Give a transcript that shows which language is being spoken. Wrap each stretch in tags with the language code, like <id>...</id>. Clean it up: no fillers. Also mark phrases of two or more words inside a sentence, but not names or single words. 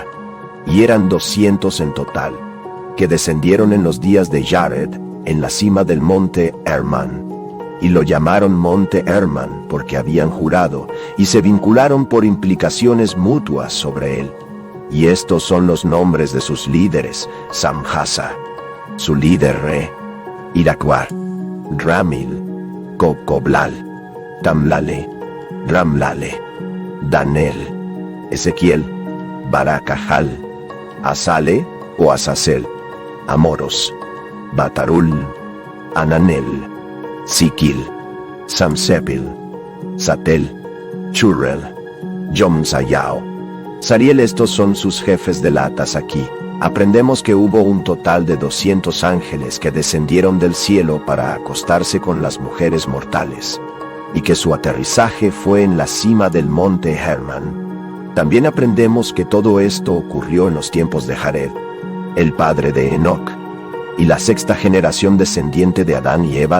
<es>Y eran 200 en total, que descendieron en los días de Jared, en la cima del monte Hermán. Y lo llamaron monte Hermán porque habían jurado, y se vincularon por implicaciones mutuas sobre él. Y estos son los nombres de sus líderes: Samjasa, su líder Re, Iraquar, Ramil, Cocoblal, Tamlale, Ramlale, Danel, Ezequiel, Baracajal, Asale o Azazel, Amoros, Batarul, Ananel, Siquil, Samsepil, Satel, Churrel, Jomsayao, Sariel. Estos son sus jefes de latas. Aquí aprendemos que hubo un total de 200 ángeles que descendieron del cielo para acostarse con las mujeres mortales, y que su aterrizaje fue en la cima del monte Hermán. También aprendemos que todo esto ocurrió en los tiempos de Jared, el padre de Enoc, y la sexta generación descendiente de Adán y Eva.</es>